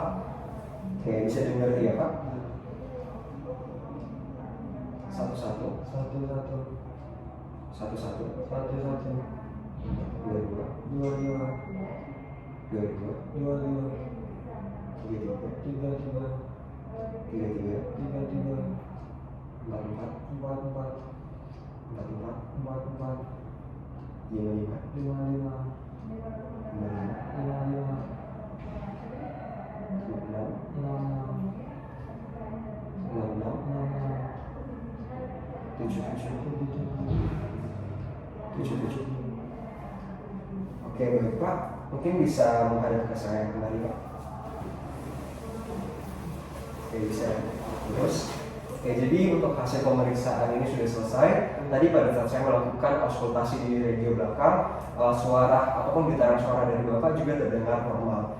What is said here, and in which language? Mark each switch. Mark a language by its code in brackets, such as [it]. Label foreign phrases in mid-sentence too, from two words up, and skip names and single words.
[id] Oke, bisa dimengerti ya, Pak? Satu-satu. Dua-dua. Tiga-tiga. Empat-empat. Lima-lima. Enam-enam. Tujuh-tujuh. Oke, baik Pak. Mungkin bisa menghadap ke saya kembali, Pak. Oke, bisa terus. Oke, jadi untuk hasil pemeriksaan ini sudah selesai. Tadi pada saat saya melakukan auskultasi di radio belakang, suara ataupun getaran suara dari Bapak juga terdengar normal.